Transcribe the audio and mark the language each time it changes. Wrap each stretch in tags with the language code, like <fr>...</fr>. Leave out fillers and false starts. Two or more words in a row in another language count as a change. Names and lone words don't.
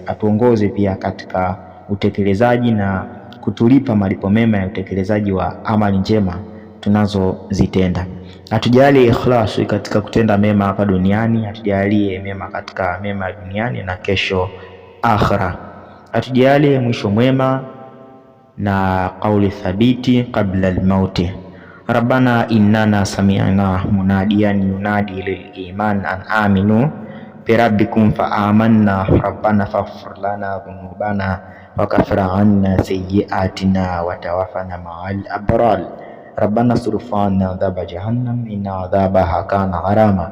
<sw>Atuongoze pia katika utekelezaji na kutulipa malipo mema ya utekelezaji wa amali njema tunazozitenda. Atujalie ikhlas katika kutenda mema hapa duniani, atujalie mema katika mema ya duniani na kesho akhira. Atujalie mwisho mwema na kauli thabiti kabla al-mauti.</sw> <ar>ربنا إننا سمعنا مناديا ينادي للإيمان أن آمنوا بربكم فآمنا ربنا فاغفر لنا ذنوبنا وكفر عنا سيئاتنا وتوفنا مع الأبرار. ربنا اصرف عنا عذاب جهنم إن عذابها كان غراما.</ar>